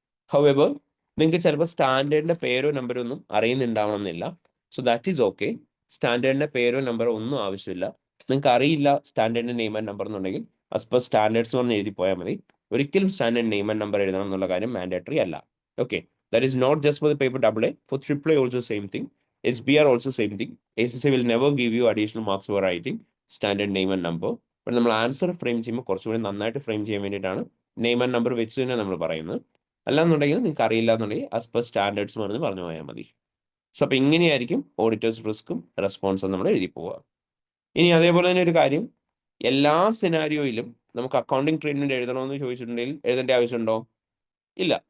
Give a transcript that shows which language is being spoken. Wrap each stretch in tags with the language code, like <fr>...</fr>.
<ml>However നിങ്ങൾക്ക് ചിലപ്പോൾ സ്റ്റാൻഡേർഡിൻ്റെ പേരോ നമ്പറോ ഒന്നും അറിയുന്നുണ്ടാവണം എന്നില്ല.</ml> <en>So that is okay.</en> <ml>സ്റ്റാൻഡേർഡിൻ്റെ പേരോ നമ്പറോ ഒന്നും ആവശ്യമില്ല. നിങ്ങൾക്ക് അറിയില്ല സ്റ്റാൻഡേർഡിൻ്റെ നെയിം ആൻഡ് നമ്പർ എന്നുണ്ടെങ്കിൽ ആസ് പെർ സ്റ്റാൻഡേർഡ്സ് പറഞ്ഞ് എഴുതി പോയാൽ മതി. ഒരിക്കലും സ്റ്റാൻഡേർഡ് നെയിം ആൻഡ് നമ്പർ എഴുതണം എന്നുള്ള കാര്യം മാൻഡേറ്ററി അല്ല. Okay,</ml> <en>that is not just for the paper AA. For AAA also same thing. SBR also same thing. ACCA will never give you additional marks for writing standard name and number.</en> <ml>But നമ്മൾ answer frame ചെയ്യുമ്പോൾ കുറച്ചുകൂടി നന്നായിട്ട് frame ചെയ്യാൻ വേണ്ടിയിട്ടാണ് name and number വെച്ച് തന്നെ നമ്മൾ പറയുന്നത്. അല്ലാന്നുണ്ടെങ്കിൽ നിങ്ങൾക്ക് അറിയില്ല എന്നുണ്ടെങ്കിൽ ആസ് പെർ സ്റ്റാൻഡേർഡ്സ് പറഞ്ഞു പോയാൽ മതി. സോ അപ്പോൾ ഇങ്ങനെയായിരിക്കും ഓഡിറ്റേഴ്സ് റിസ്ക്കും റെസ്പോൺസും നമ്മൾ എഴുതി പോവുക. ഇനി അതേപോലെ തന്നെ ഒരു കാര്യം, എല്ലാ സിനാരിയോയിലും നമുക്ക് അക്കൗണ്ടിങ് ട്രീറ്റ്മെന്റ് എഴുതണമെന്ന് ചോദിച്ചിട്ടുണ്ടെങ്കിൽ എഴുതേണ്ട ആവശ്യമുണ്ടോ? ഇല്ല.</ml>